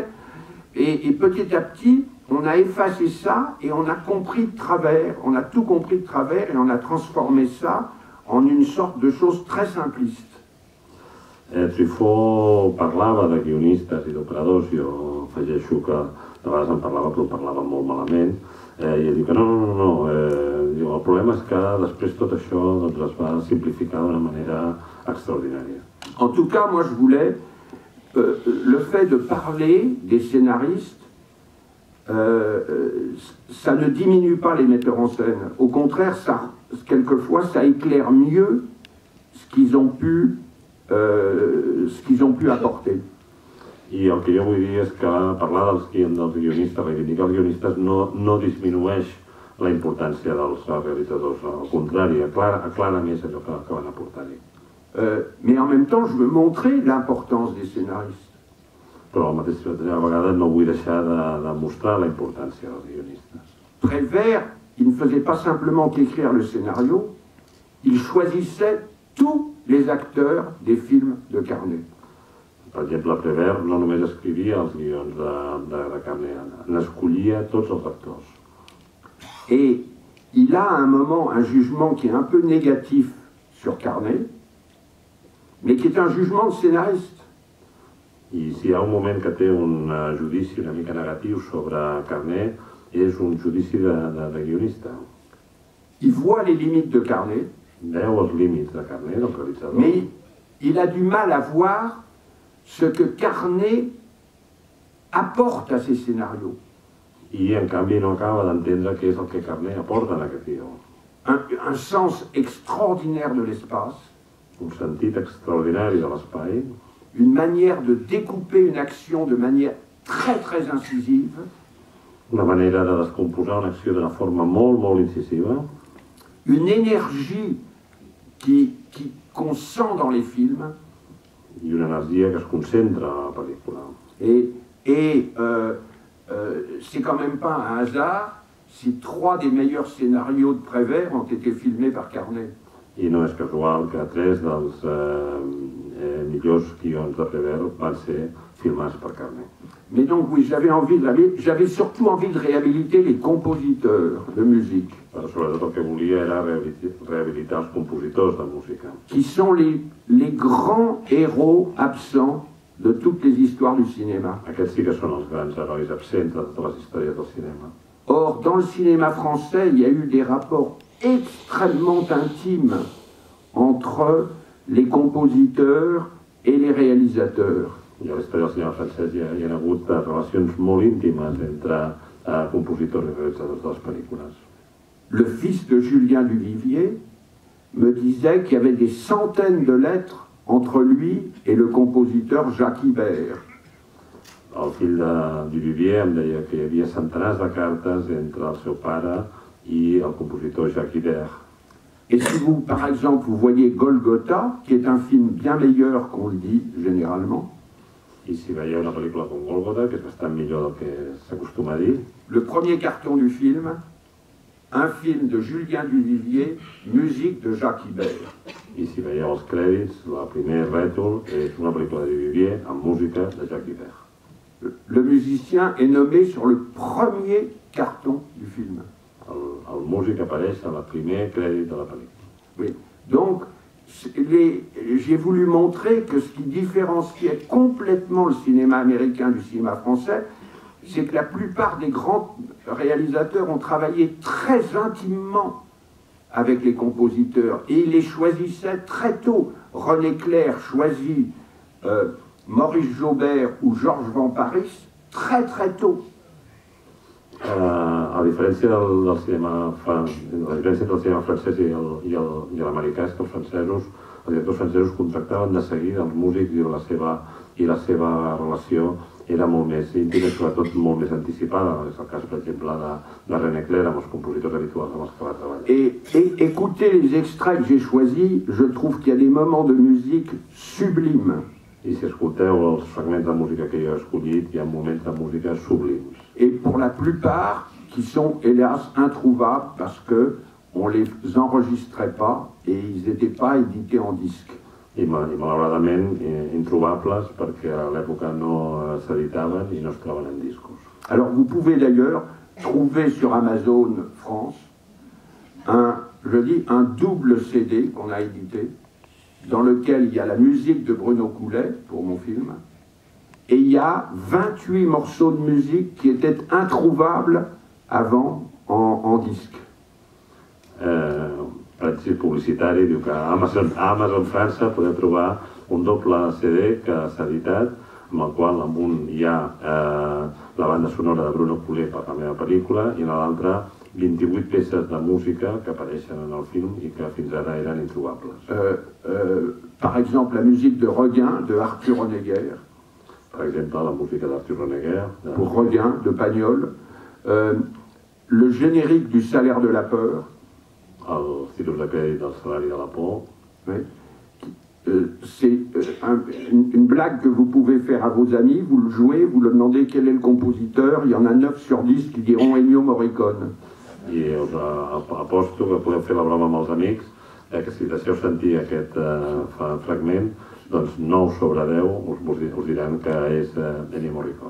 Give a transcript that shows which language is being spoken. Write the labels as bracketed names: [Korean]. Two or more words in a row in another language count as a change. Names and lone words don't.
[French] Et petit à petit, on a effacé ça, et on a compris de travers, on a tout compris de travers, et on a transformé ça en une sorte de chose très simpliste. [Catalan] Truffaut parlava de guionistes i d'operadors, jo afegeixo que de vegades en parlava, però parlava molt malament, i ell diu que no, el problema és que després tot això es va simplificar d'una manera extraordinària. [French] En tout cas, moi je voulais, le fait de parler des scénaristes, ça ne diminue pas les metteurs en scène. Au contraire, quelquefois, ça éclaire mieux ce qu'ils ont pu apporter. [Catalan] I el que jo vull dir és que parlar dels guionistes, reivindicar els guionistes, no disminueix la importància dels realitzadors. Al contrari, aclara més allò que van aportar-hi. [French] Mais en même temps, je veux montrer l'importance des scénaristes. [Catalan] Però a la mateixa vegada no vull deixar de mostrar la importància dels guionistes. [French] Prévert il ne faisait pas simplement qu'écrire le scénario, il choisissait tous les acteurs des films de Carné. [Catalan] Per exemple, Prévert no només escrivia els guions de Carné, n'escollia tots els actors. [French] Et il a à un moment un jugement qui est un peu négatif sur Carné, mais qui est un jugement de scénariste. [Catalan] I si hi ha un moment que té un judici una mica negatiu sobre Carné, és un judici de guionista. [French] Il voit les limites de Carné, [Catalan] Veu els límits de Carné, del realitzador, [French] mais il a du mal à voir ce que Carné apporte à ses scénarios. [Catalan] i en canvi no acaba d'entendre què és el que Carné aporta en aquest guió. [French] Un sens extraordinaire de l'espace, [Catalan] Un sentit extraordinari de l'espai, [French] une manière de découper une action de manière très incisive, [Catalan] una manera de descomposar una acció d'una forma molt incisiva, [French] une énergie qu'on sent dans les films, [Catalan] i una energia que es concentra a la pel·lícula. [French] et c'est quand même pas un hasard si 3 des meilleurs scénarios de Prévert ont été filmés par Carné. [Catalan] I no és casual que 3 dels millors guions de Prévert van ser filmats per Carné. [French] Mais donc oui, j'avais surtout envie de réhabiliter les compositeurs de musique, [Catalan] Però sobretot el que volia era rehabilitar els compositors de música, [French] qui sont les grands héros absents de toutes les histoires du cinéma. [Catalan] aquests sí que són els grans herois absents de totes les històries del cinema. [French] Or, dans le cinéma français, il y a eu des rapports extrêmement intimes entre les compositeurs et les réalisateurs. [Catalan] I a la història del cinema francès hi ha hagut relacions molt íntimes entre compositors i realitzadors de les pel·lícules. [French] Le fils de Julien Duvivier me disait qu'il y avait des centaines de lettres entre lui et le compositeur Jacques Ibert. [Catalan] El fill de Duvivier em deia que hi havia centenars de cartes entre el seu pare i el compositor Jacques Ibert. [French] Et si vous, par exemple, vous voyez Golgotha, qui est un film bien meilleur qu'on le dit généralement, [Catalan] I si veieu una pel·lícula com Gólgota, que és bastant millor del que s'acostuma a dir, [French] le premier carton du film, un film de Julien Duvivier, musique de Jacques Ibert. [Catalan] i si veieu els crèdits, el primer rètol és una pel·lícula de Duvivier amb música de Jacques Ibert. [French] Le musicien est nommé sur le premier carton du film. [Catalan] El músic apareix en el primer crèdit de la pel·lícula. [French] Oui. Donc, j'ai voulu montrer que ce qui différenciait complètement le cinéma américain du cinéma français, c'est que la plupart des grands réalisateurs ont travaillé très intimement avec les compositeurs et ils les choisissaient très tôt. René Clair choisit Maurice Jaubert ou Georges Van Paris très tôt. [Catalan] A diferència del cinema francès i l'americà és que els directors francesos contractaven de seguida els músics i la seva relació era molt més íntima i sobretot molt més anticipada. És el cas, per exemple, de René Clair amb els compositors habituals amb els que va treballar. [French] Et écoutez les extraits que j'ai choisis, je trouve qu'il y a des moments de musique sublimes. [Catalan] I si escolteu els fragments de música que jo he escollit, hi ha moments de música sublims. [French] Et pour la plupart, qui sont hélas introuvables parce qu'on ne les enregistrait pas et ils n'étaient pas édités en disque. [Catalan] I malauradament introbables perquè a l'època no s'editaven i no es troben en discos. [French] Alors vous pouvez d'ailleurs trouver sur Amazon France un double CD qu'on a édité, dans lequel il y a la musique de Bruno Coulet pour mon film, et il y a 28 morceaux de musique qui étaient introuvables avant en disque. [Catalan] Per exemple, publicitari diu que a Amazon França podeu trobar un doble CD que s'ha editat, amb el qual en un hi ha la banda sonora de Bruno Coulet per la meva pel·lícula i en l'altre 28 peces de música que apareixen en el film i que fins ara eren introbables. [French] Par exemple, la musique de Requin de Arthur Honegger. [Catalan] Per exemple, la música d'Arthur Honegger. [French] Pour Requin, de Pagnol. Le générique du Salaire de la peur. [Catalan] Els títols de crèdit del Salari de la por. [French] Oui. C'est une blague que vous pouvez faire à vos amis, vous le jouez, vous leur demandez quel est le compositeur, il y en a 9 sur 10 qui diront Ennio Morricone. [Catalan] I us aposto que podeu fer la broma amb els amics, que si deixeu sentir aquest fragment, doncs 9 sobre 10 us diran que és Ennio Morricone.